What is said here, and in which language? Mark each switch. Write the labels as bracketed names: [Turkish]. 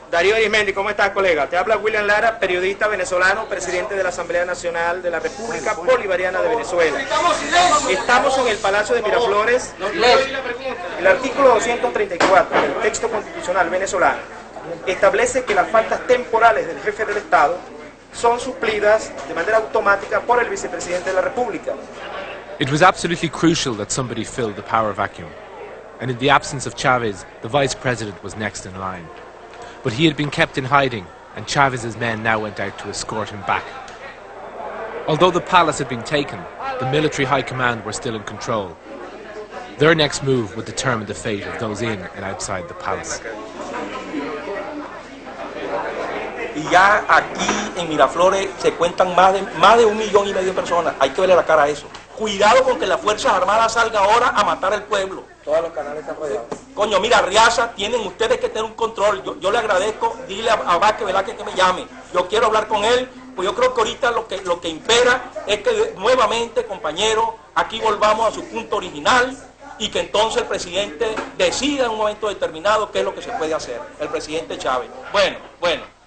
[Spanish] Darío Arismendi, ¿cómo estás, colega? Te habla William Lara, periodista venezolano, presidente de la Asamblea Nacional de la República Bolivariana de Venezuela. Estamos en el Palacio de Miraflores. El artículo 234 del texto constitucional venezolano establece que las faltas temporales del jefe del Estado son suplidas de manera automática por el vicepresidente de la República. [English] It was absolutely crucial that somebody filled the power vacuum. And in the absence of Chávez, the vice president was next in line. But he had been kept in hiding, and Chávez's men now went out to escort him back. Although the palace had been taken, the military high command were still in control. Their next move would determine the fate of those in and outside the palace. [Spanish] Y ya aquí en Miraflores se cuentan más de 1,5 millones de personas. Hay que verle la cara a eso. Cuidado con que las Fuerzas Armadas salgan ahora a matar al pueblo. Todos los canales están rodeados. Coño, mira, Riaza, tienen ustedes que tener un control. Yo le agradezco, dile a Vázquez Velázquez que me llame. Yo quiero hablar con él, pues yo creo que ahorita lo que impera es que nuevamente, compañeros, aquí volvamos a su punto original y que entonces el presidente decida en un momento determinado qué es lo que se puede hacer. El presidente Chávez. Bueno.